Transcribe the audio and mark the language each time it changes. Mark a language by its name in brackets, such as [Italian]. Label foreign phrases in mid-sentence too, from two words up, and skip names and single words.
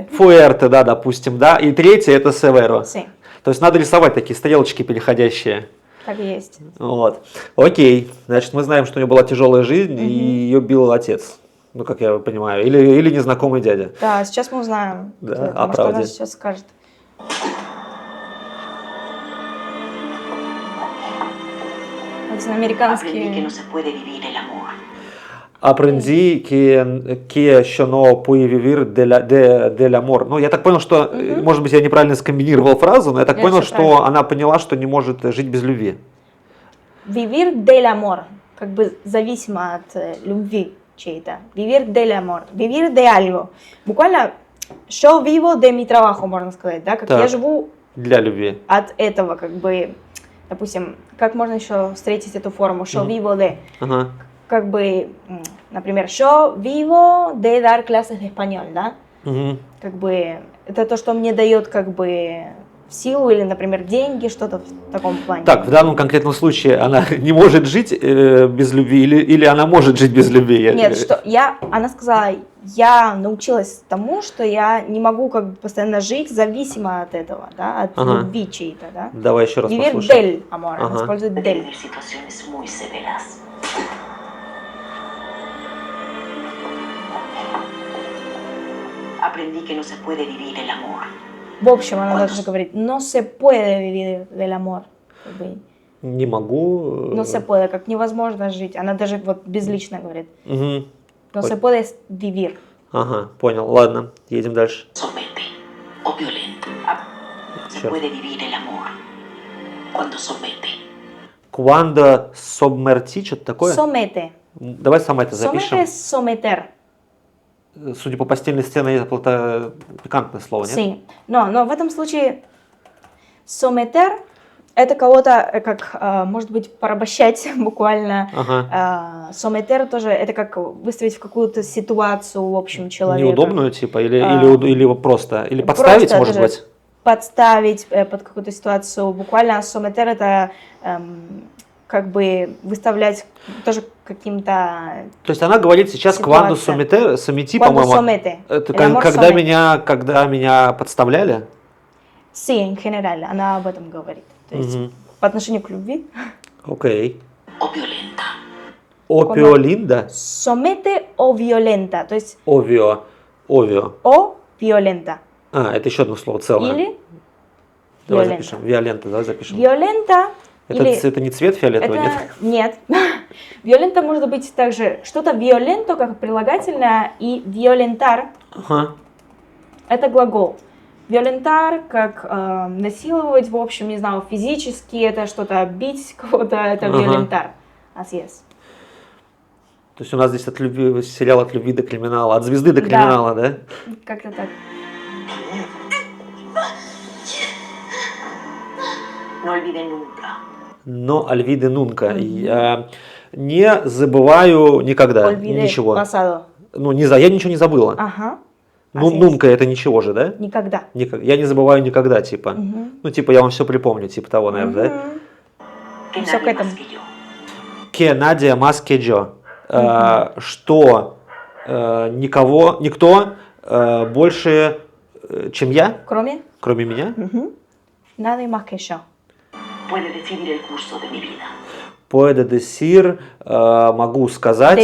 [Russian] Фуэрте, да, допустим, да, и третья это северо. Sí, То есть надо рисовать такие стрелочки переходящие. так и есть. Вот. Окей. Значит, мы знаем, что у нее была тяжелая жизнь, и ее бил отец. Ну, как я понимаю. Или незнакомый дядя. Да, сейчас мы узнаем, Да, кто это, о что она правде. сейчас скажет. [Spanish] Aprendí que [Russian] Латиноамериканские... [Spanish] no se puede vivir el amor. Aprenди que yo no puedo vivir del amor. [Russian] Ну, я так понял, что, может быть, я неправильно скомбинировал фразу, но я так Нет, понял, всё что правильно. она поняла, что не может жить без любви. [Spanish] Vivir del amor, [Russian] как бы зависимо от любви чьей-то. [Spanish] Vivir del amor, vivir de algo. [Russian] Буквально, [Spanish] yo vivo de mi trabajo, [Russian] можно сказать, да, как Так. я живу Для любви. от этого, как бы, допустим, как можно еще встретить эту форму, [Spanish] yo vivo de, [Russian] Ага. как бы, Например, [Spanish] yo vivo de dar clases de español, [Russian] да? Мгм. Как бы это то, что мне дает как бы силу или, например, деньги, что-то в таком плане. Так, в данном конкретном случае она не может жить без любви или она может жить без любви? Нет, что она сказала, я научилась тому, что я не могу как бы постоянно жить зависимо от этого, да, от Ага. любви чьей-то, да. Давай еще раз [Spanish] Vivir [Russian] послушаем. [Spanish] del amor, [Russian] она Ага. использует [Spanish] de del. vivir situaciones muy severas. Aprendí que no se puede vivir el amor. [Russian] В общем, она даже говорит, [Spanish] no se puede vivir del amor. [Russian] Как бы, Не могу. [Spanish] no se puede, [Russian] как невозможно жить. Она даже вот безлично говорит, Мгм. [Spanish] no se puede vivir. [Russian] Ага, понял. Ладно, едем дальше. [Spanish] Somete o violenta. Se Sure. puede vivir el amor cuando somete. cuando somete, [Russian] что-то такое? [Spanish] Somete. [Russian] Давай сама это запишем. [Spanish] Somete es someter. [Russian] Судя по постельной сцене, это пикантное слово, нет? Sí. Но в этом случае someter это кого-то, как, может быть, порабощать буквально. Ага. Someter тоже это как выставить в какую-то ситуацию, в общем, человека. Неудобную, типа, или просто, или Просто подставить, может даже быть? подставить под какую-то ситуацию. Буквально someter это как бы выставлять тоже каким-то... То есть она говорит сейчас Ситуация. [Spanish] cuando somete, Cuando [Russian] по-моему. [Spanish] somete. [Russian] Это [Spanish] El amor [Russian] когда [Spanish] somete. [Russian] меня подставляли? [Spanish] Sí, en general, [Russian] она об этом говорит. То есть Мгм. по отношению к любви. Окей. [Spanish] O violenta. [Russian] Опиолинда? [Spanish] Somete o violenta. [Russian] То есть Овио. [Spanish] o violenta. [Russian] А, это еще одно слово целое. Или Давай [Spanish] violenta. [Russian] запишем. Виолента, давай запишем. Violenta или... Это не цвет фиолетовый, Это нет. Violenta может быть также что-то violento как прилагательное и violentar Ага. это глагол. Violentar как насиловать, в общем, не знаю, физически это что-то бить кого-то, это Ага. [Spanish] violentar. Así es. [Russian] То есть у нас здесь сериал от любви до криминала, от звезды до Да. криминала, да? Как-то так. [Spanish] No olvide nunca. No olvide nunca. [Russian] Я не забываю никогда [Spanish] Olvide [Russian] ничего. [Spanish] pasado. [Russian] Ну, я ничего не забыла. Ага. Ну, Así es. нунка это ничего же, да? Никогда. Я не забываю никогда, типа. Мгм. Ну, типа, я вам все припомню, типа того, наверное, да? Мгм. [Spanish] Que [Russian] Всё [Spanish] nadie [Russian] к этому. [Spanish] más que yo. Que nadie más que yo. [Russian] Что никто больше, чем я, Кроме? кроме меня, Мгм. [Spanish] Nadie más que yo. Puede decidir el curso de mi vida. puede decir, [Russian] могу сказать,